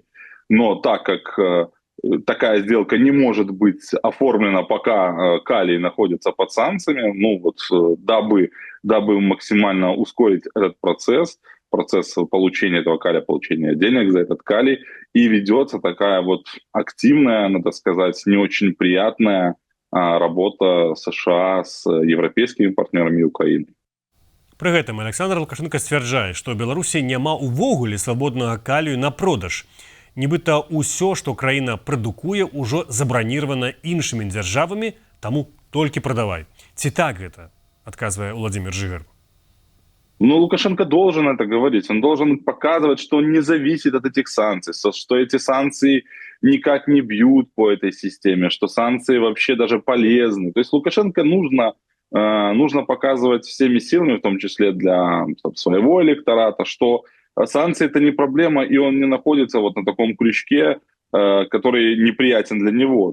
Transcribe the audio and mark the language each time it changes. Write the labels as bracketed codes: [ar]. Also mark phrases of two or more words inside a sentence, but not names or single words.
[ru] Но так как такая сделка не может быть оформлена, пока калий находится под санкциями, дабы максимально ускорить этот процесс получения этого калия, получения денег за этот калий, и ведется такая вот активная, надо сказать, не очень приятная работа США с европейскими партнерами и Украиной. [be] Пры гэтым Александр Лукашенко сцвярджае, што ў Беларусі няма ўвогуле свабоднага калію на продаж. Нібыта ўсё, што краіна прадукуе, ужо забраніравана іншымі дзяржавамі, таму толькі прадавай. Ці так гэта? Адказвае Владзімір Жыгар. [ru] Лукашенко должен это говорить. Он должен показывать, что он не зависит от этих санкций, что эти санкции никак не бьют по этой системе, что санкции вообще даже полезны. То есть Лукашенко нужно показывать всеми силами, в том числе для своего электората, что санкции — это не проблема, и он не находится вот на таком крючке, который неприятен для него.